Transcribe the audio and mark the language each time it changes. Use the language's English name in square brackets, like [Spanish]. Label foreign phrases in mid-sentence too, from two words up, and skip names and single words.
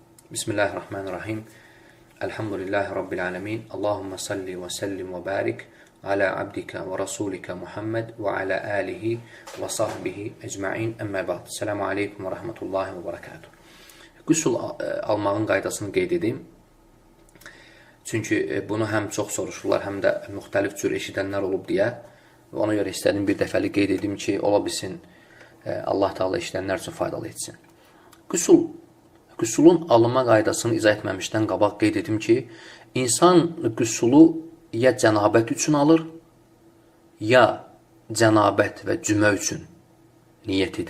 [Arabic] بسم الله الرحمن الرحيم. الحمد لله رب العالمين. اللهم صل وسلم وبارك على عبدك ورسولك محمد وعلى آله وصحبه أجمعين. أما بعد. السلام عليكم ورحمة الله وبركاته. [Azerbaijani] Qüsul almağın qaydasını qeyd edim. Çünki bunu həm çox soruşurlar, həm də müxtəlif cür eşidənlər olub deyə. Ona görə istədim bir dəfəli qeyd edim ki, ola bilsin Allah Teala eşidənlər üçün faydalı etsin. Qüsulun alınma qaydasını izah etməmişdən qabaq qeyd edim ki, insan qüsulu ya cənabət üçün alır, ya cənabət və cümə üçün niyyət edir.